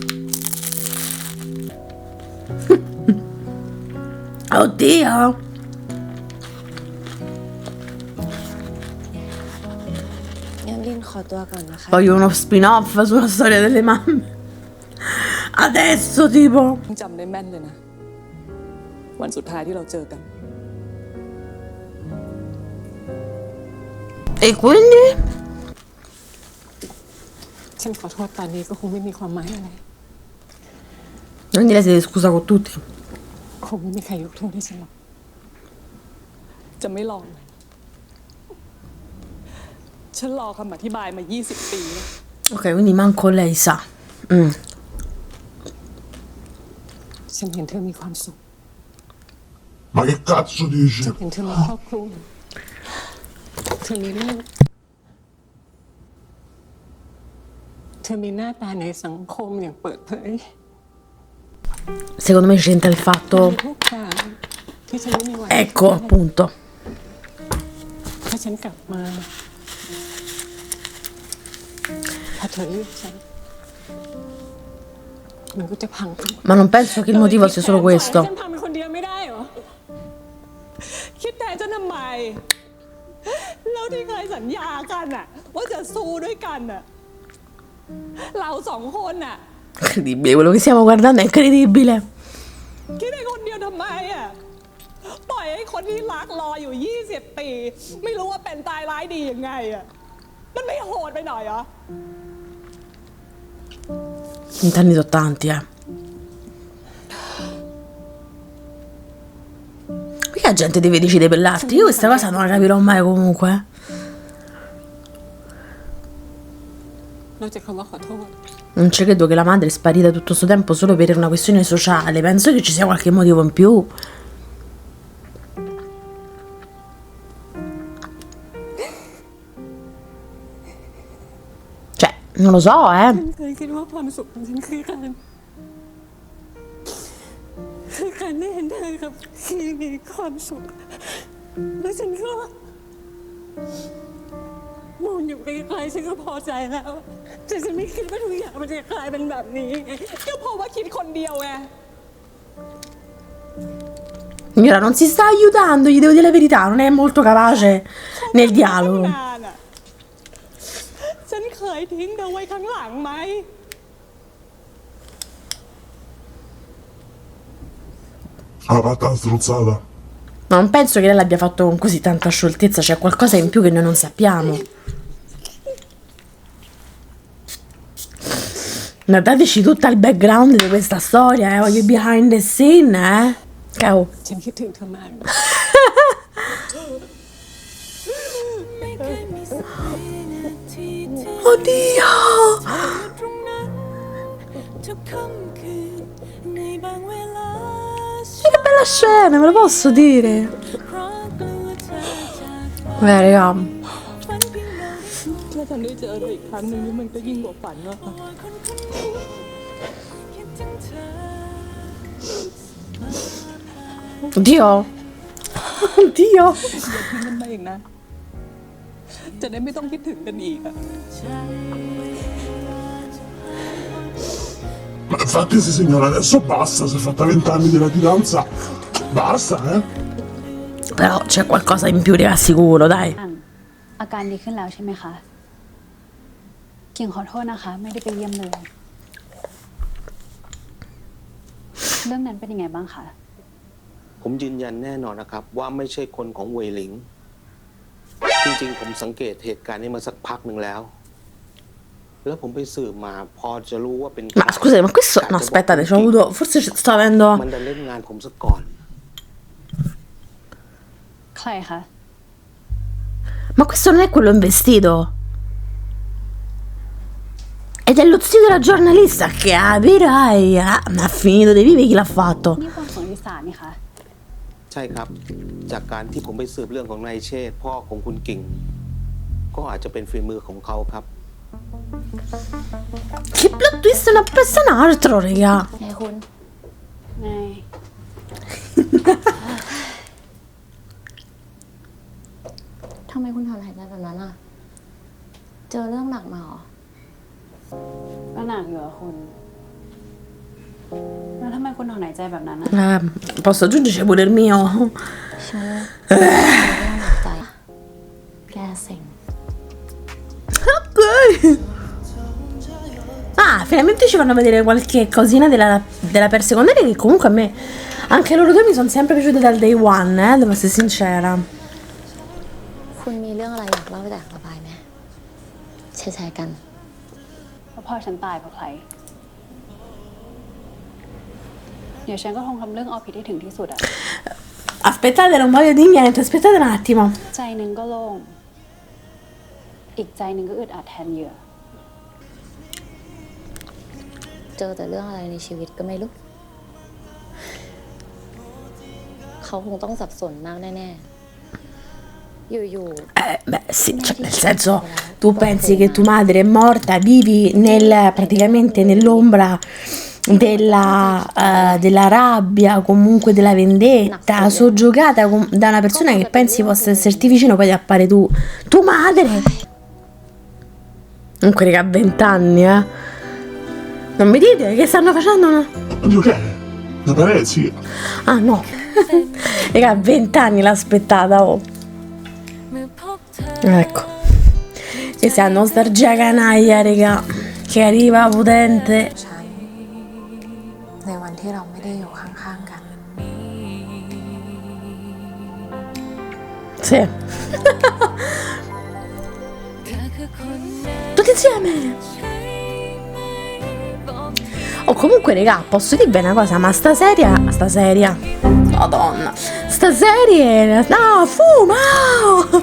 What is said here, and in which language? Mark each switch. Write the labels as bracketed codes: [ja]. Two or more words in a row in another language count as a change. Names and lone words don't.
[it] Oddio. Voglio uno spin-off sulla storia delle mamme. Adesso tipo. [th] จำได้แม่นเลยนะ วันสุดท้ายที่เราเจอกัน [it] E quindi? [th] ฉันขอโทษตอนนี้ก็คงไม่มีความหมายอะไร [it] Quindi lei si deve scusa con tutti. [th] คงไม่มีใครยกโทษให้ฉันหรอก จะไม่ลองเลยฉันรอคำอธิบายมา 20 ปีแล้ว [it] Ok, quindi manco lei sa. [th] ฉันเห็นเธอมีความสุข [it] Ma che cazzo dici? [th] เห็นเธอมีครอบครัวเธอมีลูกเธอมีหน้าตาในสังคมอย่างเปิดเผย [it] Secondo me c'entra il fatto. [th] ทุกอย่างที่ฉันไม่มีวัน [it] Ecco, appunto. [th] ถ้าฉันกลับมาถ้าเธอเลือกฉันมันก็จะพังทั้งหมด [it] Ma non penso che il motivo sia solo [th] ฉั [it] questo. [th] นทำเป็นคนเดียวไม่ได้เหรอ คิดแทนฉันทำไม แล้วที่เคยสัญญากันอะว่าจะสู้ด้วยกันอะเราสองคนอะ [it] Incredibile, quello che stiamo guardando è incredibile. [th] คิดในคนเดียวทำไมอะปล่อยให้คนที่รักรออยู่20 ปี ไม่รู้ว่าเป็นตายร้ายดียังไงอะมันไม่โหดไปหน่อยเหรอ [it] Gli anni sono tanti, Perché la gente deve decidere per l'arte? Io questa cosa non la capirò mai comunque. [th] นอกจากคำว่าขอโทษ [it] Non ci credo che la madre è sparita tutto questo tempo solo per una questione sociale. Penso che ci sia qualche motivo in più. Cioè, non lo so, [th] เคยคิดว่าความสุขของฉันคือการได้เห็นเธอกับคีมีความสุข แล้วฉันก็มองอยู่ไกลๆฉันก็พอใจแล้ว แต่ฉันไม่คิดว่าทุกอย่างมันจะกลายเป็นแบบนี้ ก็เพราะว่าคิดคนเดียวไง [it] Signora, non si sta aiutando, gli devo dire la verità, non è molto capace nel dialogo. [th] นานอะฉันเคยทิ้งเธอไว้ข้างหลังไหม [it] Ha fatto una strozzata. Ma non penso che lei l'abbia fatto con così tanta scioltezza, c'è qualcosa in più che noi non sappiamo. Ma dateci tutto il background di questa storia, voglio [en] behind the scene, [it] Cavolo. [th] ฉันคิดถึงเธอมาก [it] Oddio! Che bella scena, me lo posso dire? Raga. [th] ถ้าฉันได้เจอเธออีกครั้งหนึ่งนี่มันก็ยิ่งกว่าฝันแล้วค่ะ [it] Oddio. Oddio. [th] อย่าทิ้งกันไปอีกนะ จะได้ไม่ต้องคิดถึงกันอีกอะ [it] Ma infatti sì signora, adesso basta, si è fatta 20 anni di latitanza. Basta, Però c'è qualcosa in più, vi assicuro, dai. [th] อาการดีขึ้นแล้วใช่ไหมคะ กิ่งขอโทษนะคะ ไม่ได้ไปเยี่ยมเลย เรื่องนั้นเป็นยังไงบ้างคะ ผมยืนยันแน่นอนนะครับว่าไม่ใช่คนของเวหลิง จริงๆผมสังเกตเหตุการณ์นี้มาสักพักหนึ่งแล้ว แล้วผมไปสืบมาพอจะรู้ว่าเป็น [it] Ma scusate, ma questo... No, aspettate, c'ho avuto... Forse sto avendo... [th] มันจะเล่นงานผมซะก่อน ใครคะ [it] Ma questo non è quello investito. Ed è lo zio della giornalista, capirai. Ma ha finito di vivere chi l'ha fatto. [th] นี่คนของลิสานี่คะ ใช่ครับ จากการที่ผมไปสืบเรื่องของนายเชษฐ์พ่อของคุณกิ่ง ก็อาจจะเป็นฝีมือของเขาครับ [it] Che [en] plot twist [it] una presa un altro, raga. [th] ไงคุณไง ทำไมคุณถอนหายใจแบบนั้นอ่ะ เจอเรื่องหนักมาเหรอ ก็หนักอยู่อะคุณ แล้วทำไมคุณถอนหายใจแบบนั้นอะ [it] Posso aggiungerci pure il mio. [th] ฉันเรื่องหนักใจ แกเซ็ง [it] Ok. Ah, finalmente ci fanno vedere qualche cosina della per secondaria che comunque a me, anche loro due mi sono sempre piaciute dal [en] day one, [it] devo essere sincera. [th] คุณมีเรื่องอะไรอยากเล่าแตกระบายไหมแชร์กัน ว่าพ่อฉันตายเพราะใคร เดี๋ยวฉันก็คงทำเรื่องเอาผิดให้ถึงที่สุดอะ [it] Aspettate, non voglio dire niente, aspettate un attimo. [th] ใจหนึ่งก็โล่ง อีกใจหนึ่งก็อึดอัดแทนเหยื่อ เจอแต่เรื่องอะไรในชีวิตก็ไม่รู้ เขาคงต้องสับสนมากแน่ๆ อยู่ [it] Beh, sì, cioè, nel senso, tu pensi che tua madre è morta, vivi praticamente nell'ombra della rabbia, comunque della vendetta, soggiogata da una persona che pensi possa esserti vicino, poi ti appare tua madre. Comunque, raga, 20 anni, eh. Non mi dite che stanno facendo una... Oddio, che è? Una parecchia. Ah, no. Raga, 20 anni l'ha aspettata, oh. Ecco. Questa è la nostalgia canaglia, raga, che arriva potente. [th] ในวันที่เราไม่ได้อยู่ข้างๆกัน [it] Sì. Tutti insieme. Oh, comunque, raga, posso dirvi una cosa, ma sta serie, Madonna, sta serie, no, fuma!